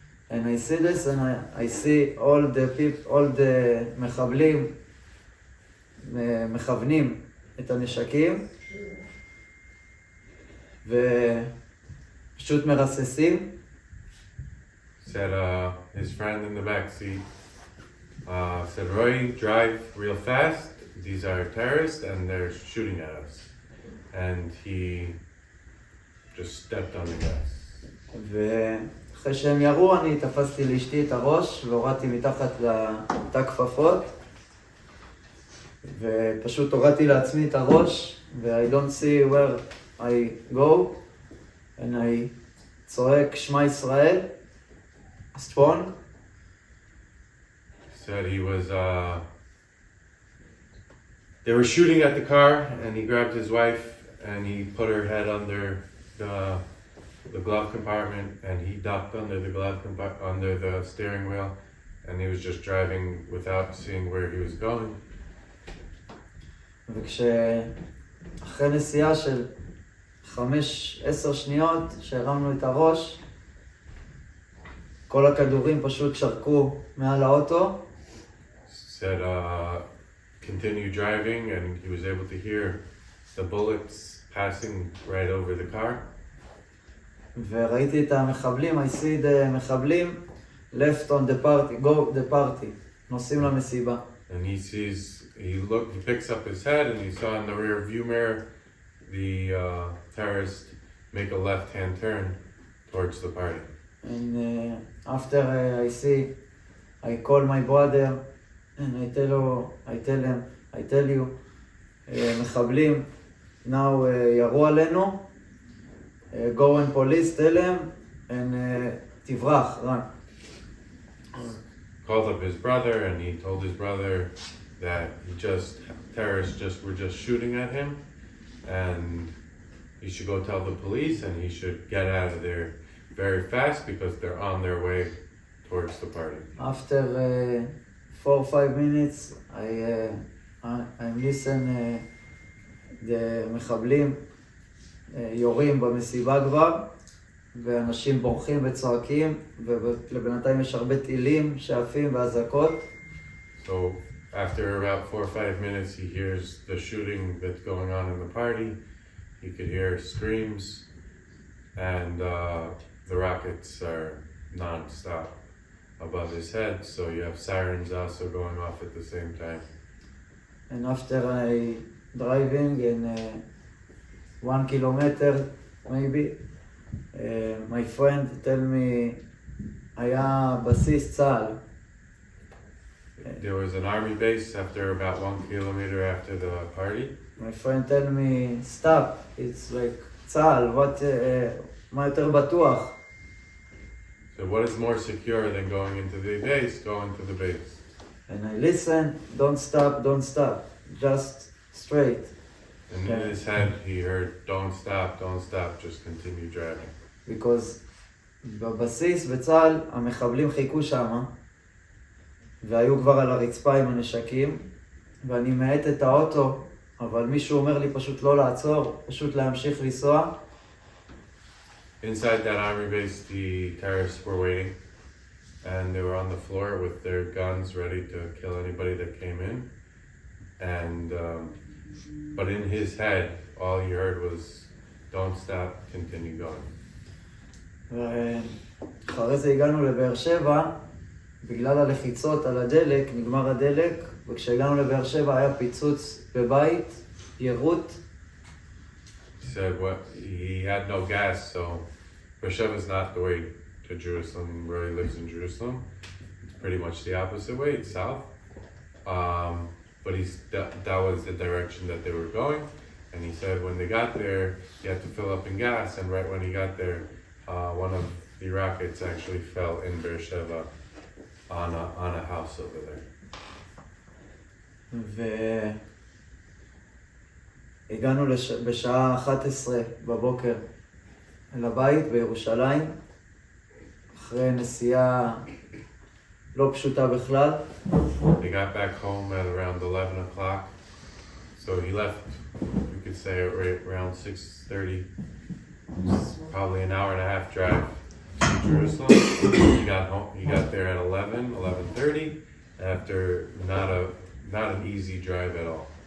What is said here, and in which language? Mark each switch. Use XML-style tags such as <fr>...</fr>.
<en>And I see this and I see all the people, all the</en> <he>מחבלים מכוונים את הנשקים ופשוט מרססים.</he> <en>Said his friend in the back seat said, Roy, drive real fast. These are terrorists and they're shooting at us. And he just stepped on the gas.</en> <he>ואחרי שהם ירו, אני תפסתי לאשתי את הראש והורדתי מתחת לתא כפפות ופשוט הורדתי לעצמי את הראש ו-</he> <en>I don't see where I go and I</en> <he>צועק שמע ישראל, strong.</he> <en>Said he was, they were shooting at the car and he grabbed his wife and he put her head under the glove compartment and he ducked under the under the steering wheel and he was just driving without seeing where he was going.</en> <he>וכשאחרי נסיעה של 5-10 שניות שהרמנו את הראש, כל הכדורים פשוט שרקו מעל האוטו.</he> <en>Said continue driving and he was able to hear the bullets passing right over the car.</en> <he>וראיתי את המחבלים,</he> <en>I see the מחבלים left on the party, go the party,</en> <he>נוסעים למסיבה.</he> <en>And he picks up his head and he saw in the rear view mirror the terrorist make a left-hand turn towards the party. And after I see, I call my brother and I tell you, מחבלים now</en> <he>ירו עלינו,</he> <en>go and police, tell them, and</en> <he>תברח,</he> <en>run. called up his brother and he told his brother that terrorists were just shooting at him, and he should go tell the police and he should get out of there very fast because they're on their way towards the party. After 4 or 5 minutes, I listen, the</en> <he>מחבלים יורים במסיבה כבר, ואנשים בורחים וצועקים, ובינתיים יש הרבה טילים שעפים ואזעקות.</he> <en>So after about 4 or 5 minutes, he hears the shooting that's going on in the party. He could hear screams, and the rockets are non-stop above his head. So you have sirens also going off at the same time. And after I driving in 1 kilometer maybe, my friend tell me</en> <he>היה בסיס צה"ל.</he> <en>There was an army base after about 1 kilometer after the party. My friend tell me stop, it's like צה"ל,</en> <he>מה יותר בטוח?</he> <en>So what is more secure than going into the base? Go into the base. And I listen, don't stop, just straight. And in his head, he heard, don't stop, just continue driving.</en> <he>Because בבסיס בצה"ל המחבלים חיכו שמה והיו כבר על הרצפה עם הנשקים, ואני מאט את האוטו, אבל מישהו אומר לי פשוט לא לעצור, פשוט להמשיך לנסוע.</he> <en>Inside that army base, the terrorists were waiting, and they were on the floor with their guns ready to kill anybody that came in. And but in his head, all he heard was, don't stop, continue going.</en> <he>ואחרי זה הגענו לבאר שבע, בגלל הלחיצות על הדלק, נגמר הדלק, וכשהגענו לבאר שבע היה פיצוץ בבית, יירוט.</he> <en>He said he had no gas, so Beersheba is not the way to Jerusalem where he lives in Jerusalem. It's pretty much the opposite way, it's south. But that was the direction that they were going. And he said when they got there, he had to fill up in gas, and right when he got there, one of the rockets actually fell in Beersheba on a house over there.</en> <he>והגענו בשעה 11 בבוקר אל הבית בירושלים, אחרי נסיעה לא פשוטה בכלל.</he> <en>They got back home at around 11 o'clock. So he left, we could say around 6:30. Probably an hour and a half drive to Jerusalem. He got home. He got there at 11:30 after not an easy drive at all.</en>